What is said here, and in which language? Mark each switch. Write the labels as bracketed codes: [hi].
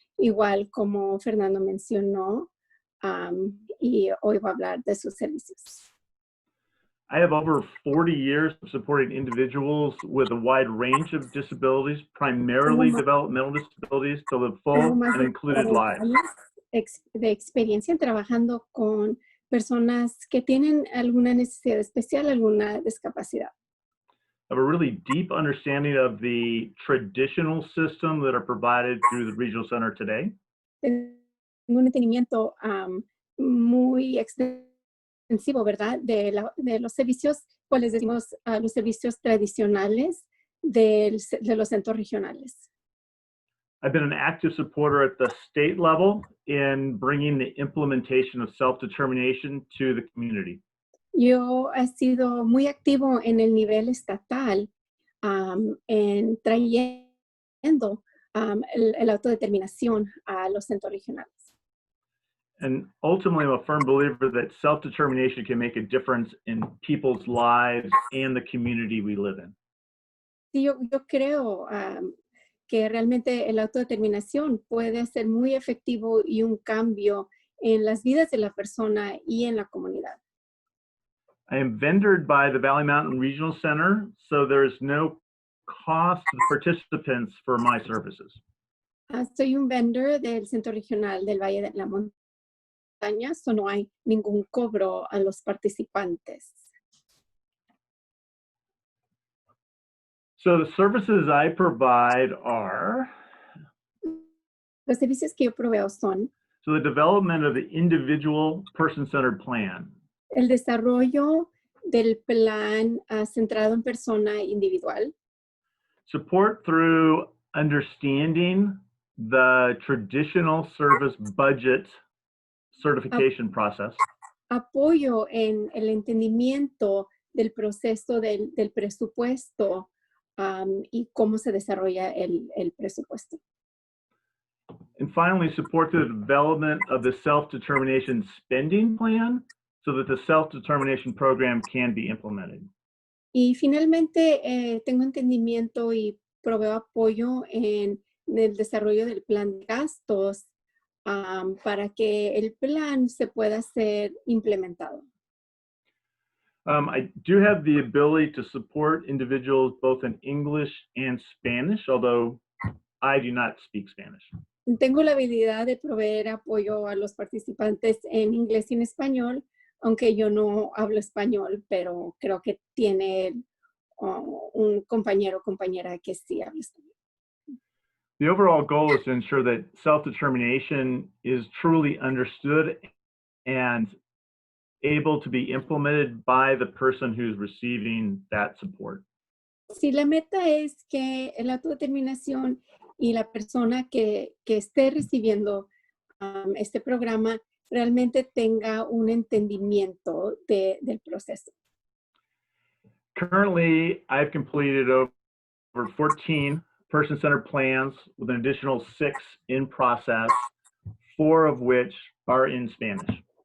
[es] Igual como Fernando mencionó, y hoy va a hablar de sus servicios. [en] I have over 40 years of supporting individuals with a wide range of disabilities, primarily developmental disabilities, to live full and included lives. [es] De experiencia trabajando con personas que tienen alguna necesidad especial, alguna discapacidad. [en] I have a really deep understanding of the traditional system that are provided through the regional center today. [es] Tengo un entendimiento muy extensivo, ¿verdad? De los servicios, pues les decimos los servicios tradicionales de los centros regionales. [en] I've been an active supporter at the state level in bringing the implementation of self-determination to the community. [es] Yo he sido muy activo en el nivel estatal en trayendo la autodeterminación a los centros regionales. [en] And ultimately, I'm a firm believer that self-determination can make a difference in people's lives and the community we live in. [es] Sí, yo creo que realmente la autodeterminación puede ser muy efectivo y un cambio en las vidas de la persona y en la comunidad. [en] I am vendored by the Valley Mountain Regional Center, so there's no cost to the participants for my services. [es] Soy un vendor del Centro Regional del Valle de la Montaña, so no hay ningún cobro a los participantes. [en] So the services I provide are, [es] Los servicios que yo proveo son [en] so the development of the individual person-centered plan, [es] el desarrollo del plan centrado en persona individual, [en] support through understanding the traditional service budget certification process, [es] apoyo en el entendimiento del proceso del presupuesto y cómo se desarrolla el presupuesto. [en] and finally support the development of the self-determination spending plan so that the self-determination program can be implemented. [es] Y finalmente tengo entendimiento y proveo apoyo en el desarrollo del plan de gastos para que el plan se pueda ser implementado. [en] I do have the ability to support individuals both in English and Spanish, although I do not speak Spanish. [es] Tengo la habilidad de proveer apoyo a los participantes en inglés y en español, aunque yo no hablo español, pero creo que tiene un compañero o compañera que sí habla español. [en] The overall goal is to ensure that self-determination is truly understood and able to be implemented by the person who's receiving that support. [es] Sí, la meta es que la autodeterminación y la persona que esté recibiendo este programa realmente tenga un entendimiento del proceso. [en] Currently, I've completed over 14 person-centered plans with an additional 6 in process, 4 of which are in Spanish.